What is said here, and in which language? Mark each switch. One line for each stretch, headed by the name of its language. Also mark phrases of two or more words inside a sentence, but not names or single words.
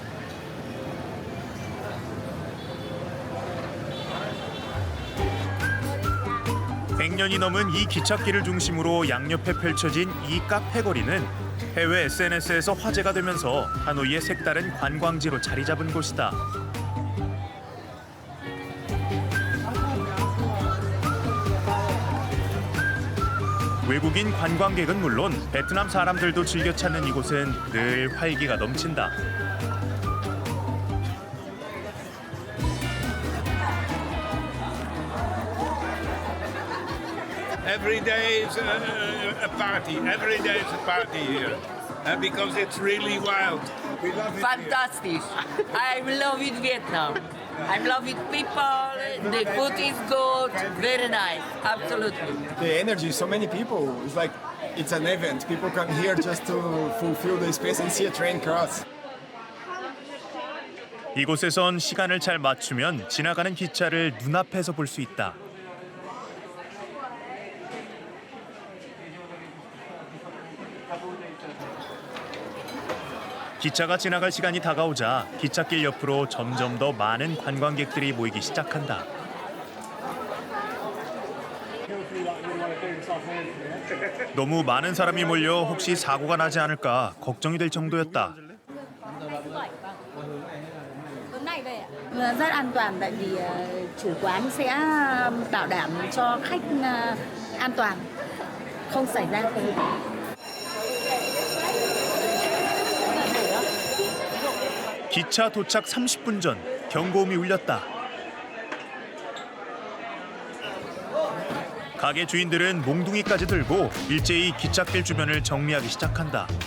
Korean: (100년이) 넘은 이 기찻길을 중심으로 양옆에 펼쳐진 이 카페 거리는 해외 SNS에서 화제가 되면서 하노이의 색다른 관광지로 자리 잡은 곳이다. 외국인 관광객은 물론 베트남 사람들도 즐겨 찾는 이곳은 늘 활기가 넘친다.
English: Every day is a party. Every day is a party here. Because it's really wild. We love it here. Fantastic. I'm in love with Vietnam. I'm in love with people. The food is good. Very nice. Absolutely. The energy, so many people. It's like it's an event. People come here just to fulfill the space and see a train cross.
Korean: 이곳에선 시간을 잘 맞추면 지나가는 기차를 눈앞에서 볼 수 있다. 기차가 지나갈 시간이 다가오자 기찻길 옆으로 점점 더 많은 관광객들이 모이기 시작한다. 너무 많은 사람이 몰려 혹시 사고가 나지 않을까 걱정이 될 정도였다.
Vietnamese: Rất an toàn tại vì chủ quán sẽ bảo đảm cho khách an toàn, không xảy ra cái
Korean: 기차 도착 30분 전 경고음이 울렸다. 가게 주인들은 몽둥이까지 들고 일제히 기찻길 주변을 정리하기 시작한다.